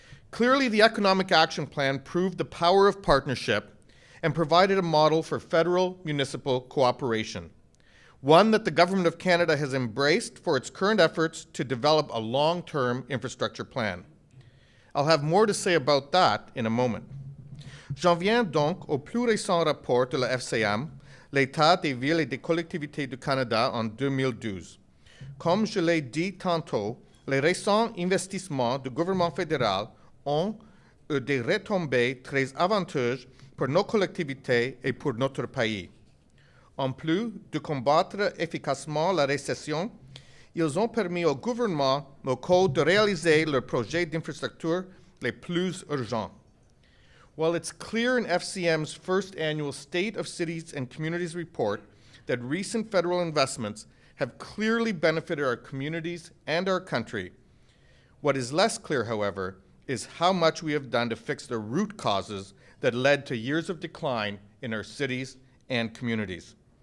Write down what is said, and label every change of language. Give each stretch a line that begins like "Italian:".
English: Clearly, the Economic Action Plan proved the power of partnership and provided a model for federal-municipal cooperation, one that the Government of Canada has embraced for its current efforts to develop a long-term infrastructure plan. I'll have more to say about that in a moment.
French: J'en viens donc au plus récent rapport de la FCM, l'État des villes et des collectivités du Canada en 2012. Comme je l'ai dit tantôt, les récents investissements du gouvernement fédéral ont eu des retombées très avantageuses pour nos collectivités et pour notre pays. En plus de combattre efficacement la récession, ils ont permis aux gouvernements locaux de réaliser leurs projets d'infrastructure les plus urgents.
English: While it's clear in FCM's first annual State of Cities and Communities report that recent federal investments have clearly benefited our communities and our country, what is less clear, however, is how much we have done to fix the root causes that led to years of decline in our cities and communities.